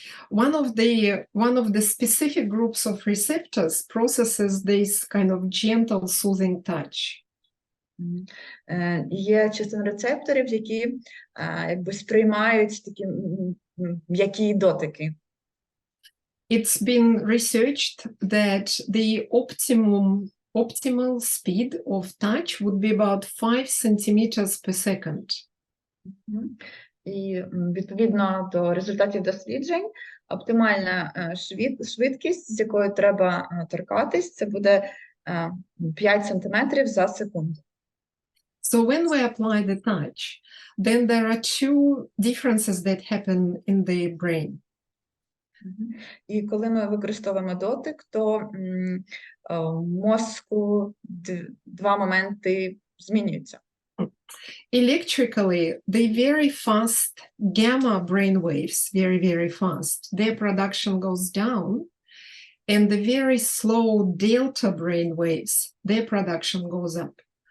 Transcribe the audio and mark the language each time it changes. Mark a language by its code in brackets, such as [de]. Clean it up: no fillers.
[en] One of the specific groups of receptors processes this kind of gentle, soothing touch. [uk] Є частина рецепторів, які сприймають такі м'які дотики. [en] It's been researched that the optimal speed of touch would be about 5 centimeters per second. [uk] І відповідно до результатів досліджень, оптимальна швидкість, з якою треба торкатись, це буде 5 сантиметрів за секунду. [en] So when we apply the touch, then there are two differences that happen in the brain. [uk] І коли ми використовуємо дотик, то в мозку два моменти змінюються. [en] Electrically, the very fast gamma brain waves, very fast, their production goes down, and the very slow delta brain waves, their production goes up.